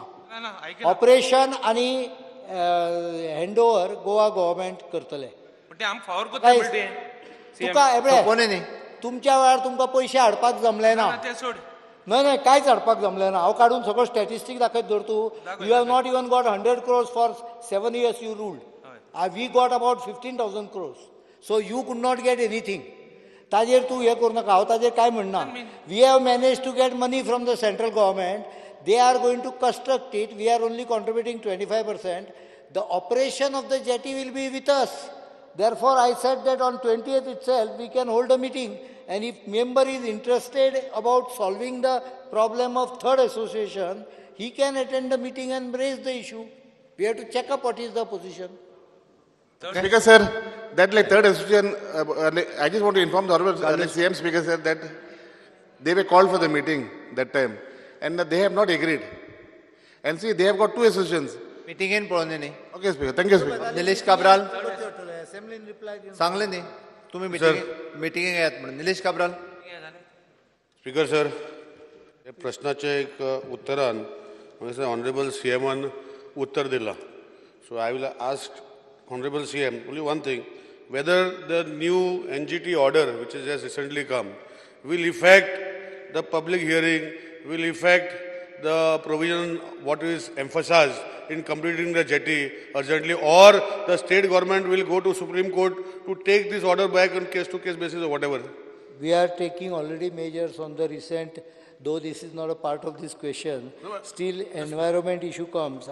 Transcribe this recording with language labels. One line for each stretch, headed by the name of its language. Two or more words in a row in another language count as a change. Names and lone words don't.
Konkani: ऑपरेशन आनी
English: hand over Goa government
Konkani: करतले. ते आमकां फावर कोत्ताय. तुका कोणी न्ही. तुमच्या वेळार तुमकां पयशे हाडपाक जमलें ना. ते सोड. नाही कांयच हाडपाक जमलें ना. हांव काडून सगळो स्टॅटिस्टीक दाखयत धर तूं.
English: You have not even got 100 crores for 7 years you ruled. We got about 15,000 crores. So you could not get anything.
Konkani: ताजेर तूं हें करूं नाका. हांव ताजेर कांय म्हणना.
English: We have manage to get money from the central government. They are going to construct it. We are only contributing 25%. The operation of the jetty will be with us. Therefore, I said that on 20th itself we can hold a meeting, and if member is interested about solving the problem of third association, he can attend the meeting and raise the issue. We have to check up what is the position. Speaker sir, that like third association, I just want to inform the Honorable CM Speaker sir that they were called for the meeting that time, and they have not agreed. And see, they have got 2 associations.
Konkani: मीटिंग येन पळोवनी न्ही.
English: Okay, Speaker. Thank you, Speaker.
Konkani: निलेश काब्राल सांगले न्ही तुम्ही मिटिंगेक येयात म्हणून. निलेश काब्राल.
English: Speaker sir,
Konkani: हे प्रश्नाचे एक उत्तरान ऑनरेबल CMन उत्तर दिला.
English: So I will ask Honorable CM only one thing, whether the new NGT order which is just recently come will effect the public hearing, will effect the provision what is emphasized in completing the jetty urgently, or the state government will go to Supreme Court to take this order back on case-to-case basis or whatever. We are taking already measures on the recent, though this is not a part of this question, still environment issue comes.